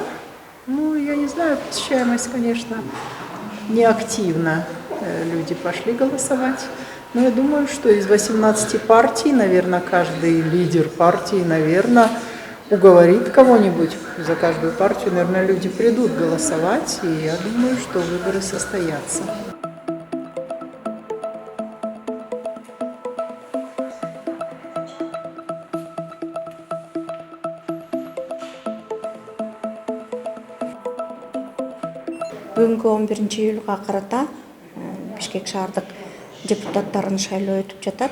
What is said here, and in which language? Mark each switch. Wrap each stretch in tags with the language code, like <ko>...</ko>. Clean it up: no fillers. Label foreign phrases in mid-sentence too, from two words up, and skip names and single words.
<ru>Ну, я не знаю, посещаемость, конечно, не активно. Люди пошли голосовать. Но я думаю, что из 18 партий, наверное, каждый лидер партии, наверное, уговорит кого-нибудь. За каждую партию, наверное, люди придут голосовать. И я думаю, что выборы состоятся.</ru> <ky>Бүгүнкү 11-июлга карата Бишкек шаардык депутаттарын шайлоо өтүп жатат.</ky>